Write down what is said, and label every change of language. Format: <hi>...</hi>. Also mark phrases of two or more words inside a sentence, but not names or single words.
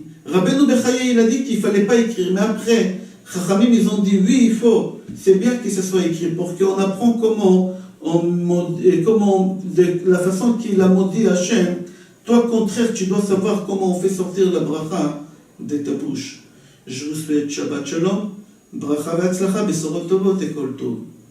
<fr>Rabbeinu Bechaye, il a dit qu'il ne fallait pas écrire. Mais après, Chachamim, ils ont dit oui, il faut. C'est bien que ce soit écrit pour qu'on apprend de la façon qu'il a maudit Hachem. Toi, au contraire, tu dois savoir comment on fait sortir la bracha de ta bouche. Je vous souhaite</fr> <he>שבת שלום, ברכה והצלחה, בשורות טובות</he> <fr>et</fr> <he>כל טוב.</he>